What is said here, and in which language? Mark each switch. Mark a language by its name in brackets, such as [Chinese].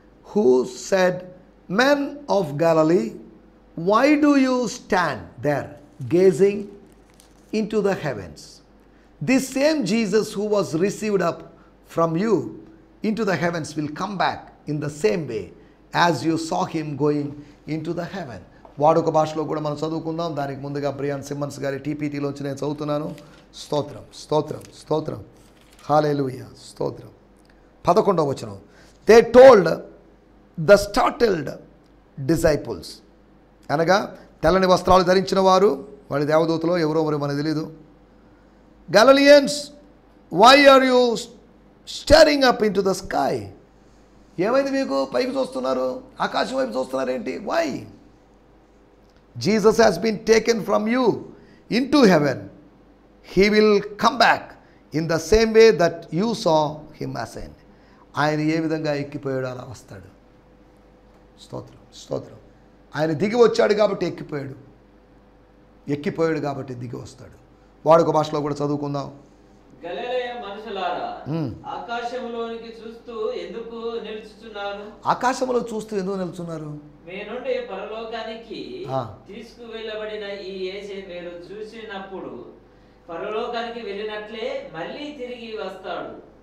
[English] Who said, men of Galilee, why do you stand there gazing into the heavens? This same Jesus who was received up from you into the heavens will come back in the same way as you saw him going into the heaven. [Telugu] వాడుక భాషలో కూడా మనం చదువుకుందాం. దానికి ముందుగా Brian Simmons గారి టీపీటీలోంచి నేను చదువుతున్నాను. స్తోత్రం, స్తోత్రం, స్తోత్రం. హల్లెలూయా, స్తోత్రం. 11వ వచనం. [English] They told the startled disciples, [Telugu] అనగా తెల్లని వస్త్రాలు ధరించిన వారు, వాడి దేవదూతలో ఎవరో మరి మనకు తెలీదు. [English] Galileans, why are you staring up into the sky? [Telugu] ఏమైంది మీకు? పైకి చూస్తున్నారు, ఆకాశం వైపు చూస్తున్నారు ఏంటి? [English] Why? Jesus has been taken from you into heaven. He will come back in the same way that you saw him ascend. [Telugu] ఆయన ఏ విధంగా ఎక్కిపోయాడో అలా వస్తాడు. స్తోత్రం, స్తోత్రం. ఆయన దిగి వచ్చాడు కాబట్టి ఎక్కిపోయాడు, ఎక్కిపోయాడు కాబట్టి దిగి వస్తాడు. వాడుక భాషలో కూడా చదువుకుందాం. గలిలయ మనుషులారా, ఆకాశంలోనికి చూస్తూ ఎందుకు నిలుచుచున్నారు? ఆకాశంలో చూస్తూ ఎందుకు నిలుచున్నారు? మీ నుండి పరలోకానికి తీసుకువెళ్ళబడిన ఈ యేసే మీరు చూసినప్పుడు పరలోకానికి వెళ్ళినట్లే మళ్ళీ తిరిగి వస్తాడు.